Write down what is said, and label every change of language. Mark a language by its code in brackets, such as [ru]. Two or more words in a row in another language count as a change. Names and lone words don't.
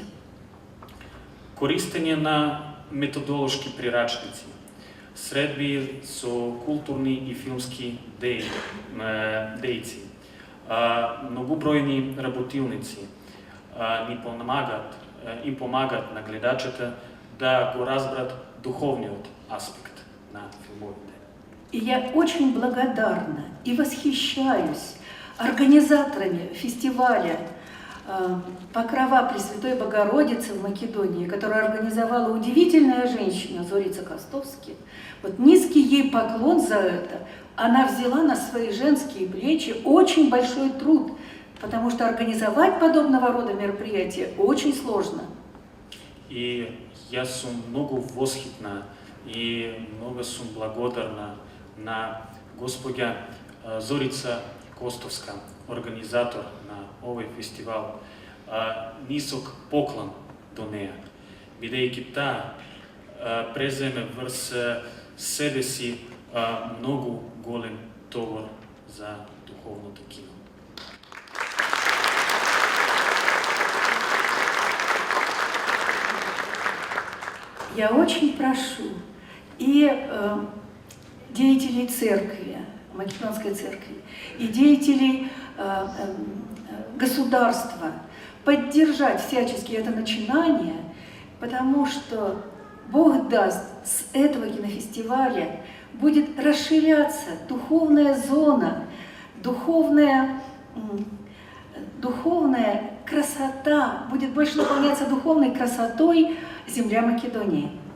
[mk] Користење на методолошки прирачници, средби со културни и филмски дејци, многобројни работилници им помагат на гледачата да го разберат духовниот аспект на филмовите. [ru] И я очень благодарна и восхищаюсь организаторами фестиваля «Покрова Пресвятой Богородицы» в Македонии, которую организовала удивительная женщина Зорица Костовски. Вот низкий ей поклон за это. Она взяла на свои женские плечи очень большой труд, потому что организовать подобного рода мероприятия очень сложно. [mk] И я сум многу восхитна и много сум благодарна на госпоѓа Зорица Костовска, организатор на овој фестивал. Нисок поклон до неја, бидејќи таа преземе врз себе си многу голем товар за духовното кино. [ru] Я очень прошу и деятелей церкви, Македонской церкви, и деятелей государства поддержать всячески это начинание, потому что Бог даст, с этого кинофестиваля будет расширяться духовная зона, духовная красота, будет больше наполняться духовной красотой земля Македонии.